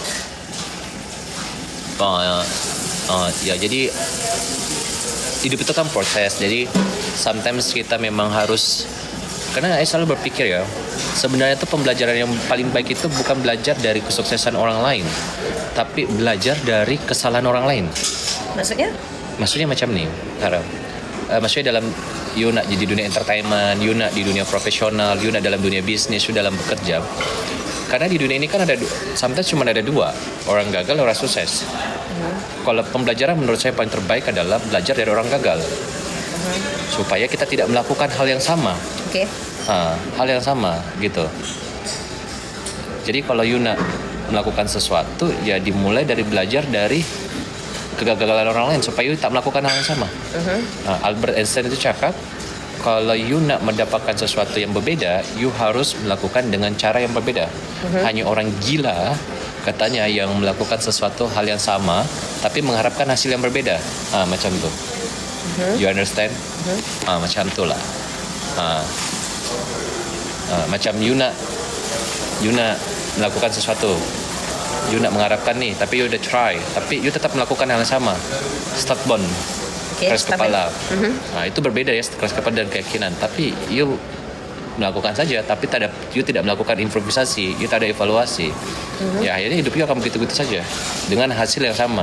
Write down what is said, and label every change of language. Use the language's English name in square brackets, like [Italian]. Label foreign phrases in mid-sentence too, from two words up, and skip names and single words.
[Indonesian] Ya, jadi hidup itu kan proses. Jadi sometimes kita memang harus, karena saya selalu berpikir ya, sebenarnya itu pembelajaran yang paling baik itu bukan belajar dari kesuksesan orang lain, tapi belajar dari kesalahan orang lain. [Malay] Maksudnya macam ni, Tara. Maksudnya dalam you nak di dunia entertainment, you nak di dunia profesional, you nak dalam dunia bisnis, you dalam bekerja. [Indonesian] Karena di dunia ini kan ada sometimes cuma ada dua, orang gagal, orang sukses. Kalau pembelajaran menurut saya paling terbaik adalah belajar dari orang gagal. Supaya kita tidak melakukan hal yang sama. Okey. Hal yang sama gitu. Jadi kalau [Malay] you nak [Indonesian] melakukan sesuatu, ya dimulai dari belajar dari kegagalan orang lain supaya [Malay] you tak [Indonesian] melakukan hal yang sama. [Malay] Albert Einstein itu cakap, kalau you nak mendapatkan sesuatu yang berbeza, you harus melakukan dengan cara yang berbeza. [Indonesian] Hanya orang gila katanya yang melakukan sesuatu hal yang sama tapi mengharapkan hasil yang berbeda. [Malay] Macam tu. [English] You understand? [Malay] Macam tu lah. Macam you nak melakukan sesuatu, you nak mengharapkan ni, tapi you udah try, tapi you tetap melakukan hal yang sama. [Indonesian] Start bond, keras kepala. Itu berbeda ya, keras kepala dan keyakinan. Tapi you melakukan saja, tapi you tidak melakukan improvisasi, you tak ada evaluasi. Ya akhirnya hidup you akan begitu-begitu saja dengan hasil yang sama.